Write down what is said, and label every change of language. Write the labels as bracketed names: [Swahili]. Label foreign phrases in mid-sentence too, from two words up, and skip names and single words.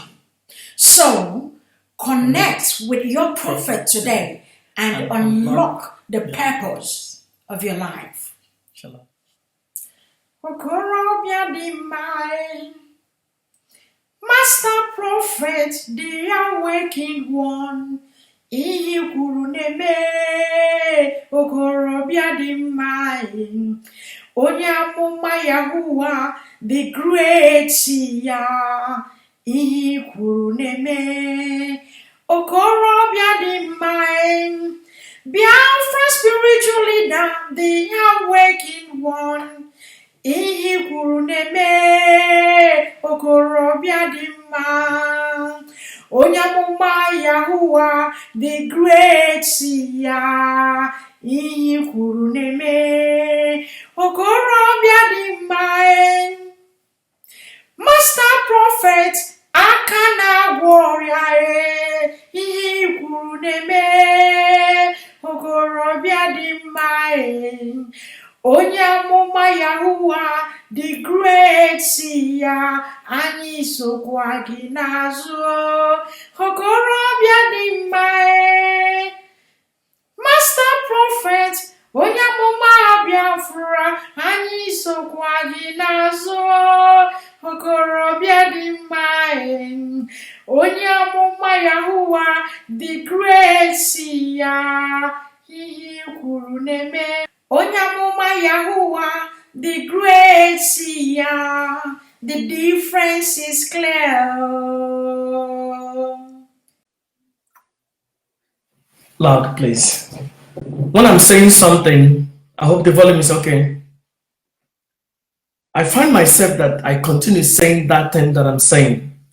[English] So, connect with your prophet today and unlock the purpose of your life. Shalom. Master prophet, the awakened one. [Igbo] Ihe kwuru na-eme okorobịa dị mma, onye amụma Yahuwa [English] the great [Igbo] ya. Ihe kwuru na-eme okorobịa dị mma, [English] Biafra spiritual leader, the awakened one. [Igbo] Ihe kwuru na-eme okorobịa dị mma, onye amụma Yahuwa [English] the great [Igbo] ya. Ihe kwuru na-eme okorobịa dị mma. [English] Master prophet [Igbo] aka na-agwọ ọrịa, ihe kwuru na-eme okorobịa dị mma, onye amụma Yahuwa [English] the great [Igbo] ya. Anyị sokwa gị n'azụ, okorobịa dị mma. [English] Master prophet [Igbo] onye amụma Biafra, anyị sokwa gị n'azụ, okorobịa dị mma, onye amụma Yahuwa [English] the great [Igbo] ya. Ihe kwuru na-eme onye amụma Yahuwa [English] the great [Igbo] ya. [English] The difference is clear. Loud, please. When I'm saying something, I hope the volume is okay. I find myself that I continue saying that thing that I'm saying.